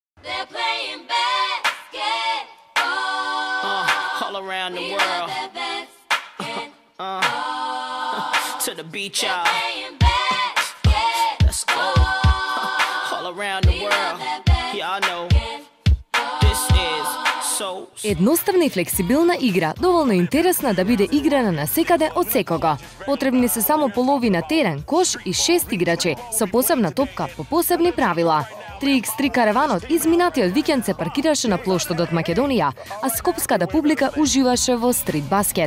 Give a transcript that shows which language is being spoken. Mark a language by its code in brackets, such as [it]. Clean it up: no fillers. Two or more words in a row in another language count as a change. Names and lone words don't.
[en] All around the world. To the beach, y'all. Let's go. All around the world. Y'all know. This is so... [mk] Едноставна и флексибилна игра, доволно интересна да биде играна насекаде од секого. Потребни се само половина терен, кош и 6 играчи, со посебна топка по посебни правила. 3x3 караванот изминатиот викенд се паркираше на плоштадот Македонија, а скопската публика уживаше во [en] street basket.